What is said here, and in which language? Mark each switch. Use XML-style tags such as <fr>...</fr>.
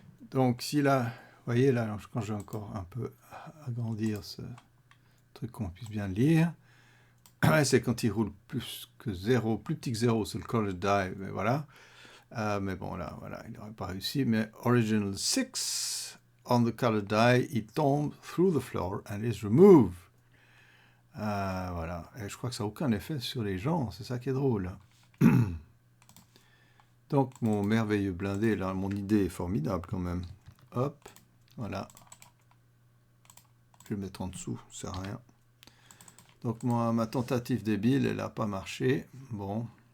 <fr>Donc, si là, vous voyez, là, quand je vais encore un peu agrandir ce truc qu'on puisse bien lire, c'est quand il roule plus que 0, plus petit que 0 sur le colored die, mais voilà. Mais bon, là, voilà, il n'aurait pas réussi.</fr> <en>Mais original 6 on the colored die,</en> <fr>il tombe</fr> <en>through the floor and is removed.</en> <fr>Voilà. Et je crois que ça n'a aucun effet sur les gens, c'est ça qui est drôle. Donc, mon merveilleux blindé, là, mon idée est formidable quand même. Hop, voilà. Je vais le mettre en dessous, ça sert à rien. Donc, ma tentative débile, elle n'a pas marché. Bon.</fr>